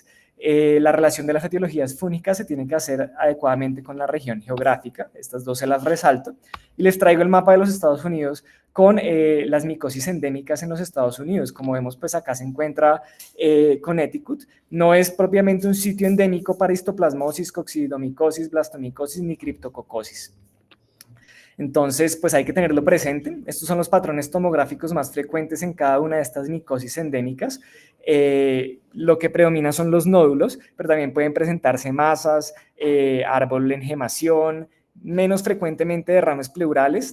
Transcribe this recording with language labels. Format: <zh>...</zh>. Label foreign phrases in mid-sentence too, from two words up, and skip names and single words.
<es>La relación de las etiologías fúngicas se tiene que hacer adecuadamente con la región geográfica, estas dos se las resalto, y les traigo el mapa de los Estados Unidos con las micosis endémicas en los Estados Unidos. Como vemos, pues acá se encuentra Connecticut, no es propiamente un sitio endémico para histoplasmosis, coccidomicosis, blastomicosis ni criptococosis. Entonces, pues hay que tenerlo presente. Estos son los patrones tomográficos más frecuentes en cada una de estas micosis endémicas. Lo que predomina son los nódulos, pero también pueden presentarse masas, árbol en gemación, menos frecuentemente derrames pleurales.</es>